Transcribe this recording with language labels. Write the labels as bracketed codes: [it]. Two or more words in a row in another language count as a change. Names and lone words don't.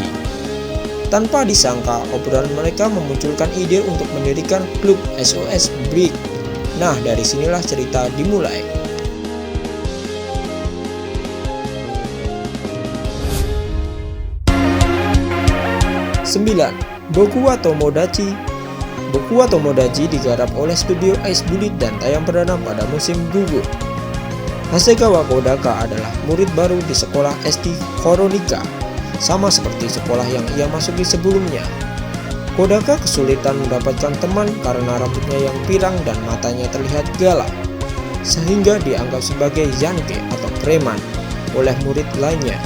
[id] Tanpa disangka, obrolan mereka memunculkan ide untuk mendirikan klub SOS Break. Nah, dari sinilah cerita dimulai. Sembilan. Boku wa Tomodachi. Boku wa Tomodachi digarap oleh studio Ice Bullet dan tayang perdana pada musim gugur. Hasegawa Kodaka adalah murid baru di sekolah SD Koronika, sama seperti sekolah yang ia masuki sebelumnya. Kodaka kesulitan mendapatkan teman karena rambutnya yang pirang dan matanya terlihat galak, sehingga dianggap sebagai yanke atau preman oleh murid lainnya.